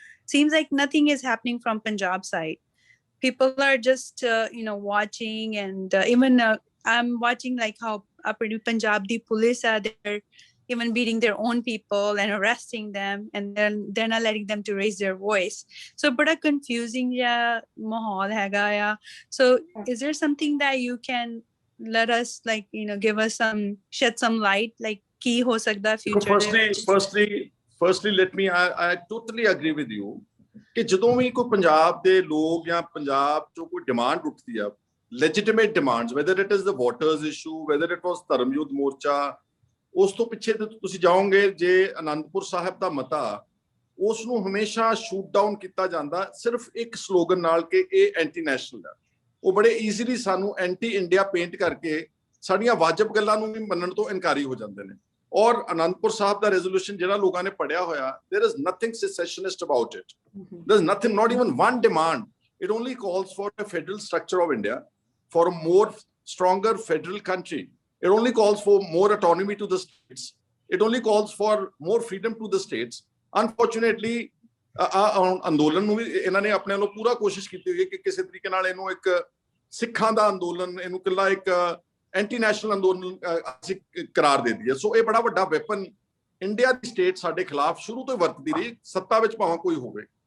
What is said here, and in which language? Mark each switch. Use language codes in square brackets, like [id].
[en] Seems like nothing is happening from Punjab side. People are just you know, watching, and even I'm watching like how [pa] apni Punjab di police [en] are there even beating their own people and arresting them, and then they're not letting them to raise their voice. So [pa] bada confusing ya mahol hega ya. [en] So is there something that you can let us, like, you know, give us shed some light, like [pa] ki ho sakda [en] future? Firstly let me I totally agree with you [pa] ਕਿ ਜਦੋਂ ਵੀ ਕੋਈ ਪੰਜਾਬ ਦੇ ਲੋਕ ਜਾਂ ਪੰਜਾਬ ਚੋਂ ਕੋਈ demand ਉੱਠਦੀ ਆ, legitimate demands, [en] whether it is the waters issue, whether it was [pa] ਧਰਮਯੁੱਧ ਮੋਰਚਾ, ਉਸ ਤੋਂ ਪਿੱਛੇ ਤੁਸੀਂ ਜਾਓਗੇ ਜੇ ਅਨੰਦਪੁਰ ਸਾਹਿਬ ਦਾ ਮਤਾ, ਉਸ ਨੂੰ ਹਮੇਸ਼ਾ ਸ਼ੂਟ ਡਾਊਨ ਕੀਤਾ ਜਾਂਦਾ ਸਿਰਫ ਇੱਕ ਸਲੋਗਨ ਨਾਲ ਕਿ ਇਹ ਐਂਟੀ ਨੈਸ਼ਨਲ ਹੈ। ਉਹ ਬੜੇ ਈਜ਼ੀਲੀ ਸਾਨੂੰ ਐਂਟੀ ਇੰਡੀਆ ਪੇਂਟ ਕਰਕੇ ਸਾਡੀਆਂ ਵਾਜਬ ਗੱਲਾਂ ਨੂੰ ਵੀ ਮੰਨਣ ਤੋਂ ਇਨਕਾਰੀ ਹੋ ਜਾਂਦੇ ਨੇ। ਔਰ ਅਨੰਦਪੁਰ ਸਾਹਿਬ ਦਾ ਰੈਜ਼ੋਲੂਸ਼ਨ ਜਿਹੜਾ ਲੋਕਾਂ ਨੇ ਪੜ੍ਹਿਆ ਹੋਇਆ, [en] there is nothing secessionist about it. There's nothing, not even one demand. It only calls for a federal structure of India, for a more stronger federal country. It only calls for more autonomy to the states. It only calls for more freedom to the states. [pa] Unfortunately, ਅੰਦੋਲਨ ਨੂੰ ਵੀ ਇਹਨਾਂ ਨੇ ਆਪਣੇ ਵੱਲੋਂ ਪੂਰਾ ਕੋਸ਼ਿਸ਼ ਕੀਤੀ ਹੋਈ ਕਿ ਕਿਸੇ ਤਰੀਕੇ ਨਾਲ ਇਹਨੂੰ ਇੱਕ ਸਿੱਖਾਂ ਦਾ ਅੰਦੋਲਨ, ਇਹਨੂੰ ਇਕੱਲਾ ਇੱਕ ਐਂਟੀ ਨੈਸ਼ਨਲ ਅੰਦੋਲਨ ਅਸੀਂ ਕਰਾਰ ਦੇ ਦਈਏ। ਸੋ ਇਹ ਬੜਾ ਵੱਡਾ ਵੈਪਨ ਇੰਡੀਆ ਦੀ ਸਟੇਟ ਸਾਡੇ ਖਿਲਾਫ ਸ਼ੁਰੂ ਤੋਂ ਵਰਤਦੀ ਰਹੀ, ਸੱਤਾ ਵਿੱਚ ਭਾਵੇਂ ਕੋਈ ਹੋਵੇ।